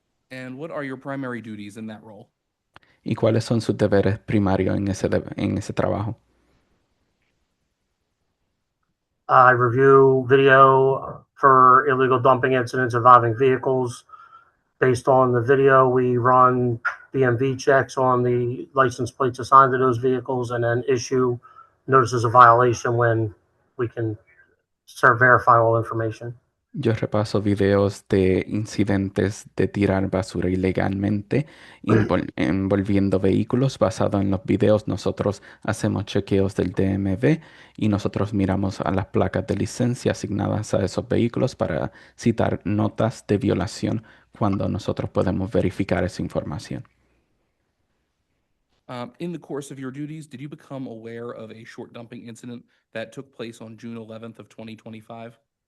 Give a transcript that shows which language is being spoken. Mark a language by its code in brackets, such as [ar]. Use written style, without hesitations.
[en] And what are your primary duties in that role? [es] ¿Y cuáles son sus deberes primarios en ese trabajo? [en] I review video for illegal dumping incidents involving vehicles. Based on the video, we run DMV checks on the license plates assigned to those vehicles and then issue notices of violation when we can verify all information. [es] Yo repaso videos de incidentes de tirar basura ilegalmente envolviendo vehículos. Basado en los videos, nosotros hacemos chequeos del DMV y nosotros miramos a las placas de licencia asignadas a esos vehículos para citar notas de violación cuando nosotros podemos verificar esa información. [en] In the course of your duties, did you become aware of a short dumping incident that took place on June 11th of 2025?